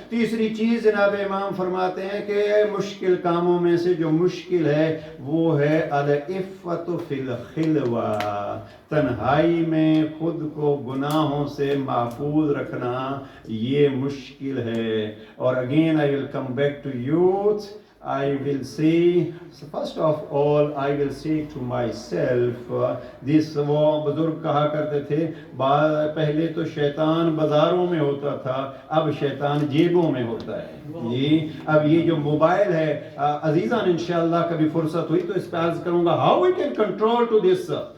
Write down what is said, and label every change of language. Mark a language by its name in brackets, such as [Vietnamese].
[Urdu] تیسری چیز جناب امام فرماتے ہیں کہ مشکل کاموں میں سے جو مشکل ہے وہ ہے العفت فی الخلوہ، تنہائی میں خود کو گناہوں سے محفوظ رکھنا، یہ مشکل ہے. اور again [English] I will come back to youth. I will say, first of all, I will say to myself, this [Urdu] وہ بزرگ کہا کرتے تھے پہلے تو شیطان بازاروں میں ہوتا تھا، اب شیطان جیبوں میں ہوتا ہے. جی اب یہ جو موبائل ہے عزیزان، انشاءاللہ کبھی فرصت ہوئی تو اس پہ عرض کروں گا [English] how we can control to this.